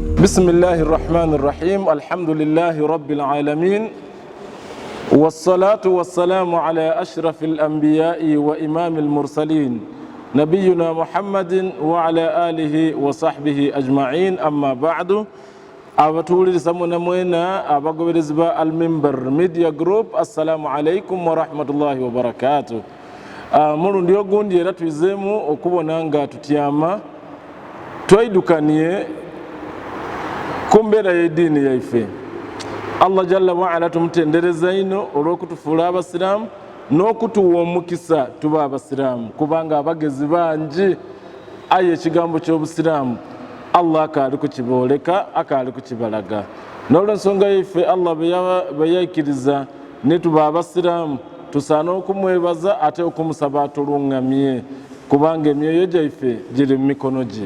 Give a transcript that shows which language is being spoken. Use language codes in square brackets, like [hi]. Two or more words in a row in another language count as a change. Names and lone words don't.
[ar] بسم الله الرحمن الرحيم الحمد لله رب العالمين والصلاة والسلام على أشرف الأنبياء وإمام المرسلين نبينا محمد وعلى آله وصحبه أجمعين أما بعد [xog] abatuliri samuna mwena abagoberezba [ar] al-Minbar Media Group السلام عليكم ورحمة الله وبركاته. [xog] Mulundi ogundi era twizemu okubona nga tutyama twaidukaniye kumbera y'eddiini yaife. [ar] الله جل وعلا [xog] tumutendereza ino olw'okutufuula abasiraamu n'okutuwa omukisa tuba abasiraamu kubanga abagezi bangi aye ekigambo ky'obusiraamu Allah akaali kukibooleka akaali kukibalaga n'olw'ensonga yaife Allah bwe yaikiriza ne tuba abasiraamu tusaana okumwebaza ate okumusaba atulungamye kubanga emyoyo gyaife giri mu mikono gye.